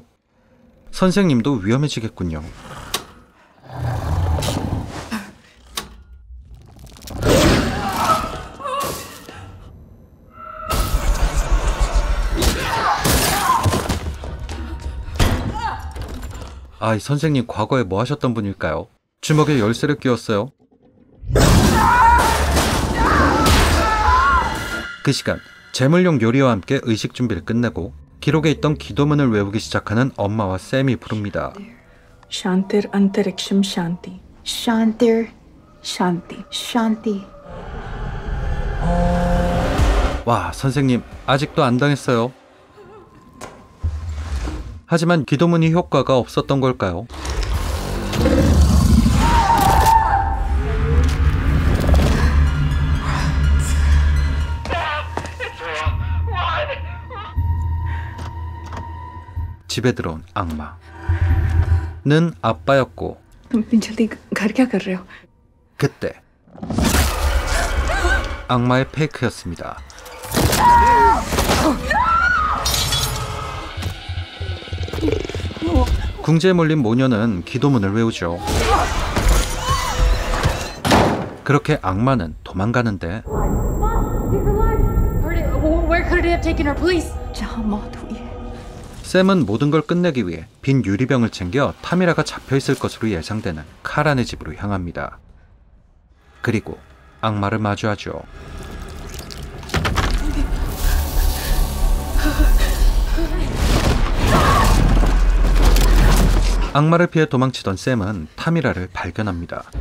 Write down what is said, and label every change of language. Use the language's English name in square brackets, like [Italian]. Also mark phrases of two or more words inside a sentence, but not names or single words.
[Korean] 선생님도 위험해지겠군요. 아, 이 선생님 과거에 뭐 하셨던 분일까요? 주먹에 열쇠를 끼웠어요. 그 시간 제물용 요리와 함께 의식 준비를 끝내고 기록에 있던 기도문을 외우기 시작하는 엄마와 샘이 부릅니다. [Sanskrit] शान्तिर् अन्तरिक्षं शान्तिः. Shantir. Shanti. Shanti. [Korean] 와, 선생님 아직도 안 당했어요. 하지만 기도문이 효과가 없었던 걸까요? 집에 들어온 악마는 아빠였고 [Hindi] तुम इतनी जल्दी घर क्या कर रहे हो? [Korean] 그때 악마의 페이크였습니다. 궁지에 몰린 모녀는 기도문을 외우죠. 그렇게 악마는 도망가는데 [English] Where could it have taken her, please? [Hindi] जहाँ मौत हुई है. [Korean] 샘은 모든 걸 끝내기 위해 빈 유리병을 챙겨 타미라가 잡혀있을 것으로 예상되는 카란의 집으로 향합니다. 그리고 악마를 마주하죠. 악마를 피해 도망치던 샘은 타미라를 발견합니다.